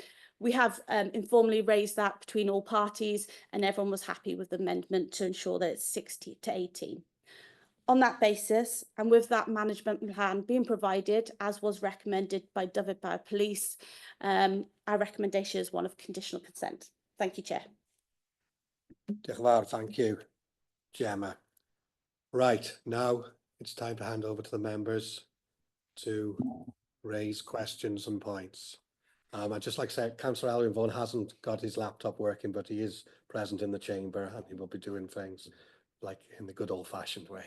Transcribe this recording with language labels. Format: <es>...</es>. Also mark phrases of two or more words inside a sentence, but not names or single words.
<en>We have informally raised that between all parties and everyone was happy with the amendment to ensure that it's 60 to 18. On that basis, and with that management plan being provided, as was recommended by Dyfed-Powys Police, our recommendation is one of conditional consent. Thank you, Chair.</en> <cy>Diolch yn fawr,</cy> <en>thank you, Gemma. Right, now it's time to hand over to the members to raise questions and points. I'd just like to say, Councillor Elwyn Vaughan hasn't got his laptop working, but he is present in the chamber and he will be doing things like in the good old-fashioned way.</en>